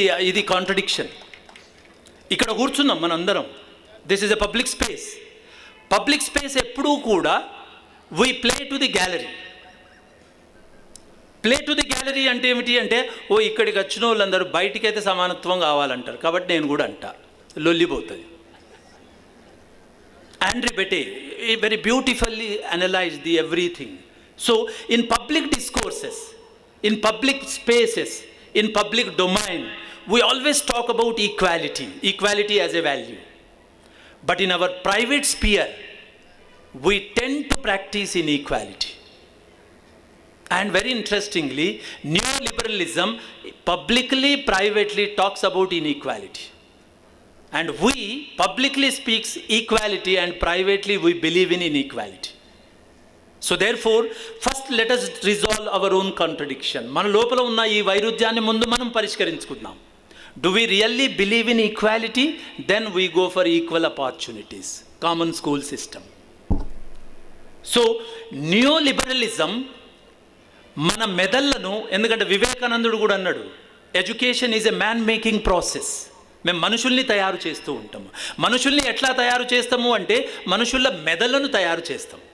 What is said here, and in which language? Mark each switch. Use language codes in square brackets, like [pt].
[te] ఇది కాంట్రడిక్షన్. ఇక్కడ కూర్చున్నాం మనందరం. [en] This is a public space. Public space [te] ఎప్పుడూ కూడా [en] We play to the gallery. Play to the gallery [te] అంటే ఏమిటి అంటే, ఇక్కడికి వచ్చిన వాళ్ళందరూ బయటికైతే సమానత్వం కావాలంటారు, కాబట్టి నేను కూడా అంటా, లొల్లిపోతుంది. [en] Andre Beteille very beautifully analyzed the everything. So in public discourses, in public spaces, in public domain, we always talk about equality as a value. But in our private sphere, we tend to practice inequality. And very interestingly, neoliberalism publicly, privately talks about inequality. And we publicly speaks equality and privately we believe in inequality. So therefore, first let us resolve our own contradiction. [te] మన లోపల ఉన్న ఈ వైరుధ్యాన్ని ముందు మనం పరిష్కరించుకుందాం. [en] Do we really believe in equality? Then we go for equal opportunities, common school system. [te] So neoliberalism మన మెదళ్లను, ఎందుకంటే వివేకానందుడు కూడా అన్నాడు, [en] Education is a man making process. [te] మేము మనుషుల్ని తయారు చేస్తూ ఉంటాము. మనుషుల్ని ఎట్లా తయారు చేస్తాము అంటే, మనుషుల మెదళ్లను తయారు చేస్తాం.